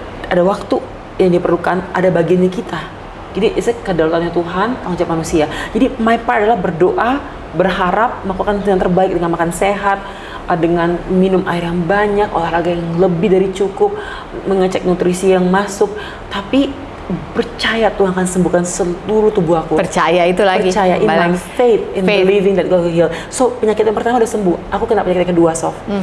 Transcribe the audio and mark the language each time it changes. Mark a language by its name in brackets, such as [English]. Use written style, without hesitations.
[Indonesian] Ada waktu yang diperlukan, ada bagiannya kita. Jadi itu kedaulatannya Tuhan, tanggung jawab manusia. Jadi [English] my part [Indonesian] adalah berdoa, berharap, melakukan yang terbaik dengan makan sehat, dengan minum air yang banyak, olahraga yang lebih dari cukup, mengecek nutrisi yang masuk, tapi percaya Tuhan akan sembuhkan seluruh tubuh aku. Percaya itu lagi. Percaya [English] in my faith, in believing that God will heal. [Indonesian] So penyakit yang pertama udah sembuh. Aku kena penyakit yang kedua, Sof.